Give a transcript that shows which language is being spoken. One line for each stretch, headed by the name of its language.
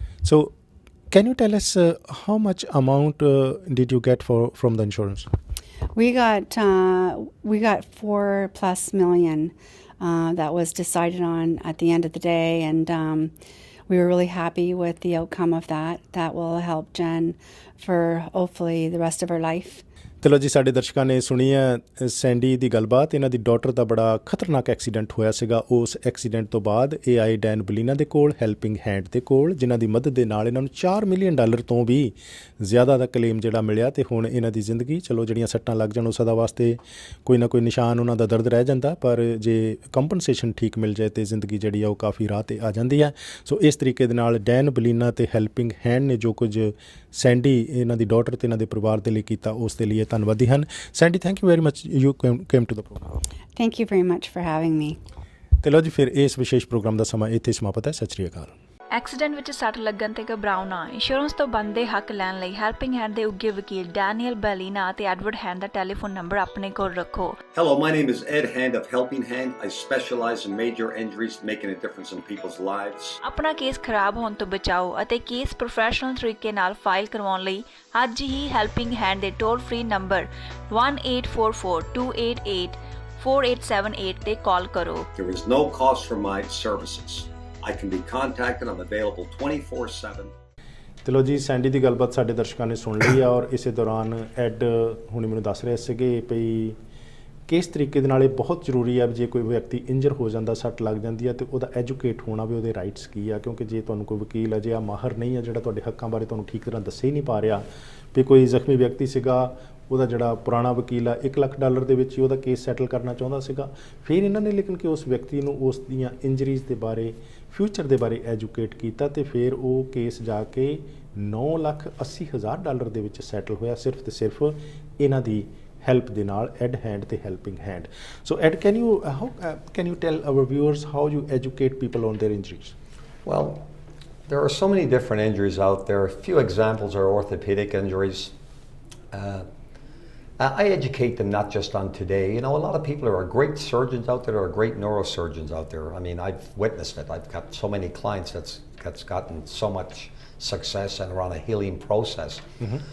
English: So, can you tell us how much amount did you get from the insurance? We got $4+ million that was decided on at the end of the day, and we were really happy with the outcome of that. That will help Jen for hopefully the rest of her life.
Punjabi: ਚਲੋ ਜੀ, ਸਾਡੇ ਦਰਸ਼ਕਾਂ ਨੇ ਸੁਣੀ ਹੈ Sandy ਦੀ ਗੱਲਬਾਤ। ਇਹਨਾਂ ਦੀ daughter ਦਾ ਬੜਾ ਖਤਰਨਾਕ ਐਕਸੀਡੈਂਟ ਹੋਇਆ ਸੀਗਾ। ਉਸ ਐਕਸੀਡੈਂਟ ਤੋਂ ਬਾਅਦ ਇਹ ਆਏ ਡੈਨ ਬਲੀਨਾ ਦੇ ਕੋਲ, ਹੈਲਪਿੰਗ ਹੈਂਡ ਦੇ ਕੋਲ, ਜਿਨ੍ਹਾਂ ਦੀ ਮਦਦ ਦੇ ਨਾਲ ਇਹਨਾਂ ਨੂੰ $4 ਮਿਲੀਅਨ ਤੋਂ ਵੀ ਜ਼ਿਆਦਾ ਦਾ ਕਲੇਮ ਜਿਹੜਾ ਮਿਲਿਆ। ਅਤੇ ਹੁਣ ਇਹਨਾਂ ਦੀ ਜ਼ਿੰਦਗੀ, ਚਲੋ ਜਿਹੜੀਆਂ ਸੱਟਾਂ ਲੱਗ ਜਾਣ ਉਹ ਸਦਾ ਵਾਸਤੇ ਕੋਈ ਨਾ ਕੋਈ ਨਿਸ਼ਾਨ ਉਹਨਾਂ ਦਾ ਦਰਦ ਰਹਿ ਜਾਂਦਾ, ਪਰ ਜੇ ਕੰਪਨਸੇਸ਼ਨ ਠੀਕ ਮਿਲ ਜਾਏ ਤਾਂ ਜ਼ਿੰਦਗੀ ਜਿਹੜੀ ਆ ਉਹ ਕਾਫੀ ਰਾਹ 'ਤੇ ਆ ਜਾਂਦੀ ਹੈ। ਸੋ ਇਸ ਤਰੀਕੇ ਦੇ ਨਾਲ ਡੈਨ ਬਲੀਨਾ ਅਤੇ ਹੈਲਪਿੰਗ ਹੈਂਡ ਨੇ ਜੋ ਕੁਝ ਸੈਂਡੀ ਇਹਨਾਂ ਦੀ ਡਾਟਰ ਅਤੇ ਇਹਨਾਂ ਦੇ ਪਰਿਵਾਰ ਦੇ ਲਈ ਕੀਤਾ, ਉਸ ਦੇ ਲਈ ਧੰਨਵਾਦੀ ਹਨ।
English: Sandy, thank you very much, you came to the programme. Thank you very much for having me.
Punjabi: ਤੇ ਲਓ ਜੀ, ਫਿਰ ਇਸ ਵਿਸ਼ੇਸ਼ ਪ੍ਰੋਗਰਾਮ ਦਾ ਸਮਾਂ ਇੱਥੇ ਸਮਾਪਤ ਹੈ। ਸਤਿ ਸ਼੍ਰੀ ਅਕਾਲ। ਐਕਸੀਡੈਂਟ ਵਿੱਚ ਸੱਟ ਲੱਗਣ ਤੇ ਘਬਰਾਓ ਨਾ। ਇੰਸ਼ੋਰੈਂਸ ਤੋਂ ਬਣਦੇ ਹੱਕ ਲੈਣ ਲਈ ਹੈਲਪਿੰਗ ਹੈਂਡ ਦੇ ਉੱਘੇ ਵਕੀਲ ਡੈਨੀਅਲ ਬੈਲੀਨਾ ਅਤੇ ਐਡਵਰਡ ਹੈਂਡ ਦਾ ਟੈਲੀਫੋਨ ਨੰਬਰ ਆਪਣੇ ਕੋਲ ਰੱਖੋ।
English: Hello, my name is Ed Hand of Helping Hand. I specialize in major injuries, making a difference in people's lives.
Punjabi: ਆਪਣਾ ਕੇਸ ਖਰਾਬ ਹੋਣ ਤੋਂ ਬਚਾਓ ਅਤੇ ਕੇਸ ਪ੍ਰੋਫੈਸ਼ਨਲ ਤਰੀਕੇ ਨਾਲ ਫਾਈਲ ਕਰਵਾਉਣ ਲਈ ਅੱਜ ਹੀ ਹੈਲਪਿੰਗ ਹੈਂਡ ਦੇ ਟੋਲ ਫ੍ਰੀ ਨੰਬਰ 1-844-288-4878 ਤੇ ਕਾਲ ਕਰੋ।
English: There is no cost for my services. I can be contacted. I'm available 24/7.
Punjabi: ਤੇ ਲਓ ਜੀ, ਸੈਂਡੀ ਦੀ ਗੱਲਬਾਤ ਸਾਡੇ ਦਰਸ਼ਕਾਂ ਨੇ ਸੁਣ ਲਈ ਆ, ਔਰ ਇਸੇ ਦੌਰਾਨ ਐਡ ਹੁਣੇ ਮੈਨੂੰ ਦੱਸ ਰਹੇ ਸੀਗੇ ਭਈ ਕਿਸ ਤਰੀਕੇ ਦੇ ਨਾਲ ਇਹ ਬਹੁਤ ਜ਼ਰੂਰੀ ਆ ਵੀ ਜੇ ਕੋਈ ਵਿਅਕਤੀ ਇੰਜਰ ਹੋ ਜਾਂਦਾ, ਸੱਟ ਲੱਗ ਜਾਂਦੀ ਆ, ਤੇ ਉਹਦਾ ਐਜੂਕੇਟ ਹੋਣਾ ਵੀ ਉਹਦੇ ਰਾਈਟਸ ਕੀ ਆ। ਕਿਉਂਕਿ ਜੇ ਤੁਹਾਨੂੰ ਕੋਈ ਵਕੀਲ ਅਜਿਹਾ ਮਾਹਰ ਨਹੀਂ ਆ ਜਿਹੜਾ ਤੁਹਾਡੇ ਹੱਕਾਂ ਬਾਰੇ ਤੁਹਾਨੂੰ ਠੀਕ ਤਰ੍ਹਾਂ ਦੱਸੇ ਹੀ ਨਹੀਂ ਪਾ ਰਿਹਾ, ਵੀ ਕੋਈ ਜ਼ਖਮੀ ਵਿਅਕਤੀ ਸੀਗਾ, ਉਹਦਾ ਜਿਹੜਾ ਪੁਰਾਣਾ ਵਕੀਲ ਆ $1 ਲੱਖ ਦੇ ਵਿੱਚ ਹੀ ਉਹਦਾ ਕੇਸ ਸੈਟਲ ਕਰਨਾ ਚਾਹੁੰਦਾ ਸੀਗਾ, ਫਿਰ ਇਹਨਾਂ ਨੇ ਲੇਕਿਨ ਕਿ ਉਸ ਵਿਅਕਤੀ ਨੂੰ ਉਸ ਦੀਆਂ ਇੰਜਰੀਜ਼ ਦੇ ਬਾਰੇ, ਫਿਊਚਰ ਦੇ ਬਾਰੇ ਐਜੂਕੇਟ ਕੀਤਾ, ਤੇ ਫਿਰ ਉਹ ਕੇਸ ਜਾ ਕੇ $9,80,000 ਦੇ ਵਿੱਚ ਸੈਟਲ ਹੋਇਆ, ਸਿਰਫ ਤੇ ਸਿਰਫ ਇਹਨਾਂ ਦੀ ਹੈਲਪ ਦੇ ਨਾਲ, ਐਡ ਹੈਂਡ ਤੇ helping hand.
English: So Ed, can you tell our viewers how you educate people on their injuries? Well, there are so many different injuries out there. A few examples are orthopedic injuries. I educate them not just on today. You know, a lot of people are great surgeons out there, or great neurosurgeons out there. I mean, I've witnessed it. I've got so many clients that's gotten so much success and are on a healing process. Mm-hmm.